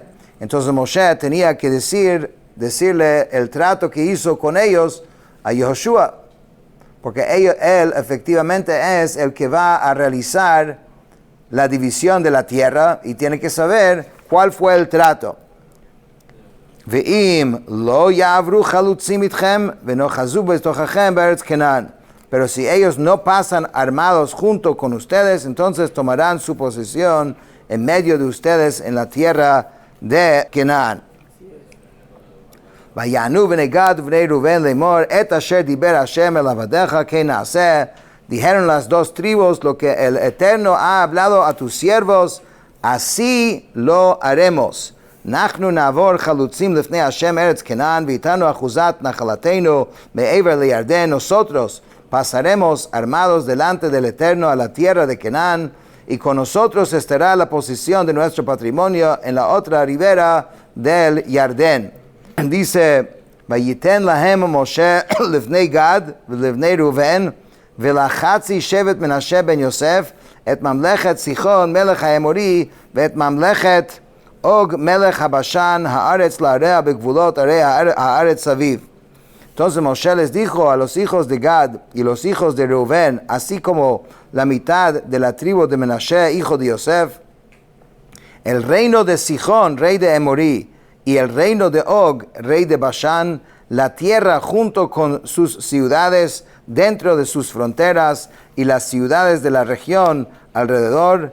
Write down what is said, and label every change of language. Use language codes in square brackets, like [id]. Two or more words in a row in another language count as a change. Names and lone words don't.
[es] Entonces Moshe tenía que decirle el trato que hizo con ellos a Yoshua, porque él efectivamente es el que va a realizar la división de la tierra y tiene que saber cuál fue el trato. [he] ואם לא יעברו חלוצים אתכם ונאחזו בתככם בארץ כנען. [es] Pero si ellos no pasan armados junto con ustedes, entonces tomarán su posesión en medio de ustedes en la tierra de Kenan. [he] ויאמרו בני גד בני ראובן לאמר את אשר דבר ה' אל עבדיך כן נעשה. [es] Dijeron las dos tribus, lo que el Eterno ha hablado a tus siervos, así lo haremos. [he] נחנו נעבר חלוצים לפני ה' ארץ כנען, ואתנו אחזת נחלתנו מעבר לירדן. [es] Nosotros pasaremos armados delante del Eterno a la tierra de Kenan, y con nosotros estará la posesión de nuestro patrimonio en la otra ribera del Jardín. Dice, [he] ויתן להם משה לפני גד ולפני ראובן ולחצי שבט מנשה בן יוסף את ממלכת סיחן מלך האמרי ואת ממלכת עוג מלך הבשן הארץ לעריה בגבולות ערי הארץ סביב. [es] Entonces Moshe les dijo a los hijos de Gad y los hijos de Reuven, así como la mitad de la tribu de Menashe, hijo de Yosef, el reino de Sichón, rey de Emorí, y el reino de Og, rey de Bashan, la tierra junto con sus ciudades dentro de sus fronteras y las ciudades de la región alrededor.